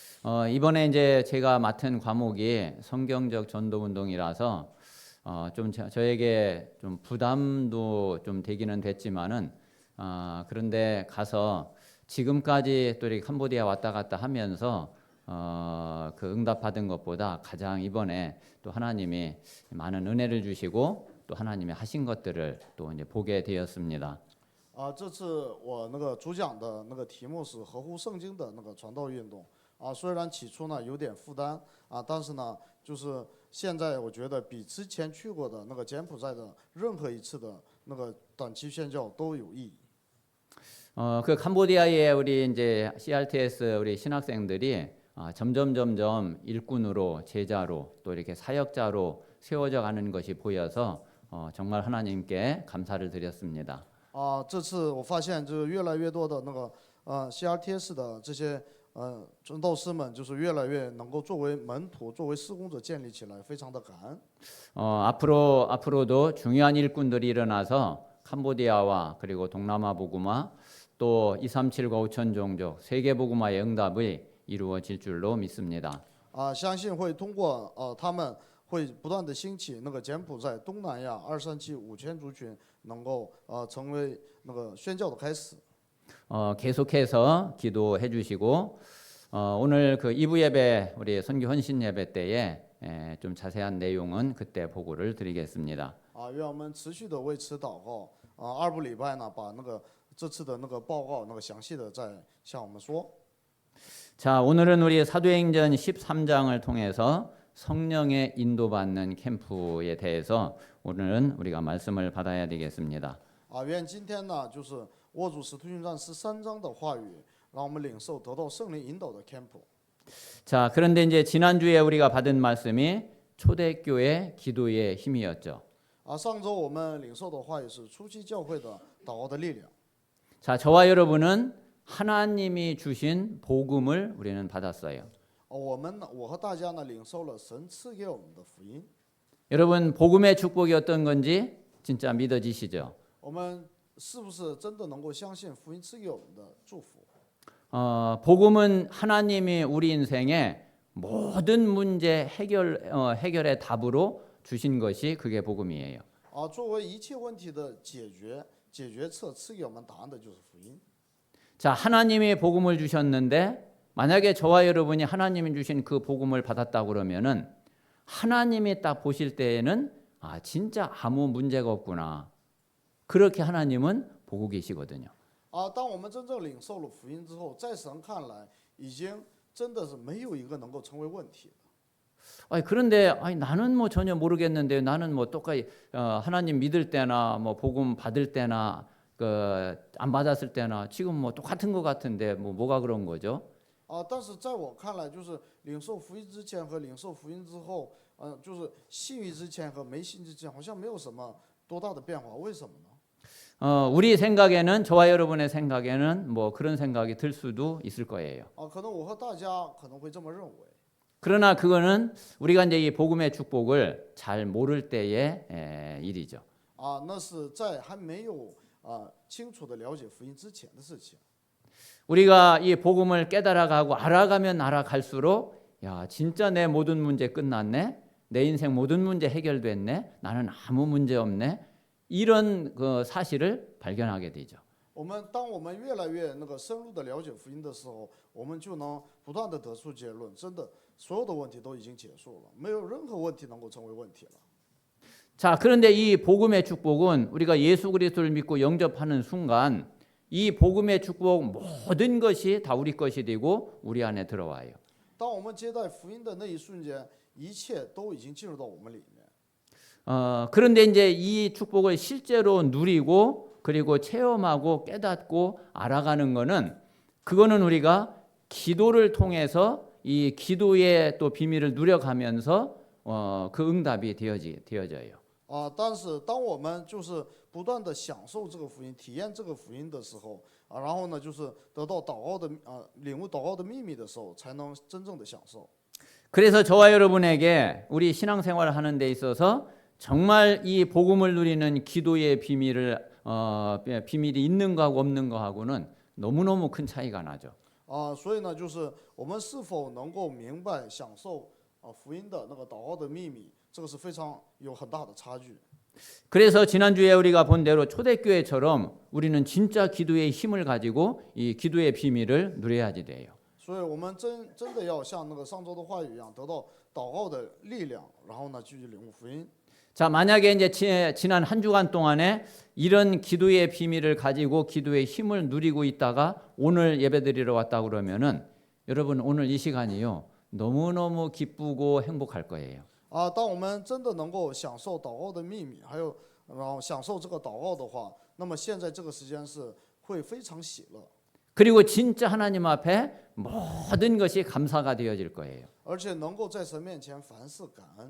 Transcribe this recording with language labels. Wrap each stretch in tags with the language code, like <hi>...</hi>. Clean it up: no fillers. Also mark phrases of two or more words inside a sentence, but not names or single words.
<ko>이번에 이제 제가 맡은 과목이 성경적 전도 운동이라서 좀 저에게 좀 부담도 좀 되기는 됐지만은 그런데 가서 지금까지 또 이렇게 캄보디아 왔다 갔다 하면서 그 응답 받은 것보다 가장 이번에 또 하나님이 많은 은혜를 주시고 또 하나님이 하신 것들을 또 이제 보게 되었습니다.</ko> <zh>这次我主讲的题目是合乎圣经的传道运动虽然起初呢有点负担但是呢就是现在我觉得比之前去过的柬埔寨的任何一次的短期宣教都有意义。</zh> <ko>그 캄보디아의 우리 이제 CRTS 우리 신학생들이 점점 일꾼으로 제자로 또 이렇게 사역자로 세워져 가는 것이 보여서 정말 하나님께 감사를 드렸습니다.</ko> <zh>这次我发现就是越来越多的CRTS 的这些传道师们就是越来越能够作为门徒作为事工者建立起来，非常的感恩。</zh> <ko>앞으로도 중요한 일꾼들이 일어나서 캄보디아와 그리고 동남아 복음화 또 237과 5천 종족 세계 복음화의 응답이 이루어질 줄로 믿습니다.</ko> <zh>相信会通过他们会不断的兴起柬埔寨、东南亚237、5000族群能够成为宣教的开始。</zh> <ko>계속해서 기도해 주시고 오늘 그 2부 예배 우리 선교 헌신 예배 때에 좀 자세한 내용은 그때 보고를 드리겠습니다.</ko> <zh>愿我们持续的为此祷告2部礼拜呢把这次的报告详细的再向我们说。</zh> <ko>자, 오늘은 우리 사도행전 13장을 통해서 성령의 인도받는 캠프에 대해서 오늘은 우리가 말씀을 받아야 되겠습니다.</ko> <zh>愿今天呢就是握住使徒行传13章的话语，让我们领受得到圣灵引导的 camp。</zh> <ko>자, 그런데 이제 지난주에 우리가 받은 말씀이 초대교회 기도의 힘이었죠.</ko> <zh>上周我们领受的话语是初期教会的祷告的力量。</zh> <ko>자, 저와 여러분은 하나님이 주신 복음을 우리는 받았어요.</ko> <zh>我和大家呢领受了神赐给我们的福音。</zh> <ko>여러분 복음의 축복이 어떤 건지 진짜 믿어지시죠?</ko> <zh>我们是不是真的能够相信福音赐给我们的祝福？</zh> <ko>복음은 하나님이 우리 인생의 모든 문제 해결의 답으로 주신 것이 그게 복음이에요.</ko> <zh>作为一切问题的解决策赐给我们答案的就是福音。</zh> <ko>자, 하나님이 복음을 주셨는데 만약에 저와 여러분이 하나님이 주신 그 복음을 받았다 그러면은 하나님이 딱 보실 때에는 진짜 아무 문제가 없구나. 그렇게 하나님은 보고 계시거든요.</ko> <zh>当我们真正领受了福音之后，在神看来，已经真的是没有一个能够成为问题的。</zh> <ko>그런데 나는 뭐 전혀 모르겠는데 나는 뭐 똑같이 하나님 믿을 때나 뭐 복음 받을 때나 안 받았을 때나 지금 뭐 똑같은 것 같은데 뭐가 그런 거죠?</ko> <zh>但是在我看来，就是领受福音之前和领受福音之后，就是信于之前和没信之前，好像没有什么多大的变化。为什么呢？</zh> <ko>우리 생각에는 저와 여러분의 생각에는 뭐 그런 생각이 들 수도 있을 거예요.</ko> <zh>可能我和大家可能会这么认为。</zh> <ko>그러나 그거는 우리가 이제 이 복음의 축복을 잘 모를 때의 일이죠.</ko> <zh>那是在还没有清楚的了解福音之前的事情。</zh> <ko>우리가 이 복음을 깨달아가고 알아가면 알아갈수록 야, 진짜 내 모든 문제 끝났네. 내 인생 모든 문제 해결됐네. 나는 아무 문제 없네. 이런 그 사실을 발견하게 되죠.</ko> <zh>当我们越来越深入的了解福音的时候，我们就能不断的得出结论，真的所有的问题都已经结束了，没有任何问题能够成为问题了。</zh> <ko>자, 그런데 이 복음의 축복은 우리가 예수 그리스도를 믿고 영접하는 순간 이 복음의 축복 모든 것이 다 우리 것이 되고 우리 안에 들어와요.</ko> <zh>当我们接待福音的那一瞬间，一切都已经进入到我们里面。</zh> <ko>그런데 이제 이 축복을 실제로 누리고 그리고 체험하고 깨닫고 알아가는 그거는 우리가 기도를 통해서 이 기도의 또 비밀을 누려가면서 그 응답이 되어져요.</ko> <zh>但是当我们就是不断的享受这个福音、体验这个福音的时候，然后呢，就是得到祷告的领悟祷告的秘密的时候，才能真正的享受。</zh> <ko>그래서 저와 여러분에게 우리 신앙생활을 하는 데 있어서 정말 이 복음을 누리는 기도의 비밀이 있는 거하고 없는 거하고는 너무너무 큰 차이가 나죠.</ko> <zh>所以呢，就是我们是否能够明白享受福音的那个祷告的秘密，这个是非常有很大的差距。</zh> <ko>그래서 지난주에 우리가 본 대로 초대교회처럼 우리는 진짜 기도의 힘을 가지고 이 기도의 비밀을 누려야지 돼요.</ko> <zh>所以我们真的要像那个上周的话语一样，得到祷告的力量，然后呢，继续领悟福音。</zh> <ko>자, 만약에 이제 지난 한 주간 동안에 이런 기도의 비밀을 가지고 기도의 힘을 누리고 있다가 오늘 예배드리러 왔다 그러면은 여러분 오늘 이 시간이요 너무너무 기쁘고 행복할 거예요.</ko> <zh>当我们真的能够享受祷告的秘密，还有然后享受这个祷告的话，那么现在这个时间是会非常喜乐，</zh> <ko>그리고 진짜 하나님 앞에 모든 것이 감사가 되어질 거예요.</ko> <zh>而且能够在神面前凡事感恩。</zh>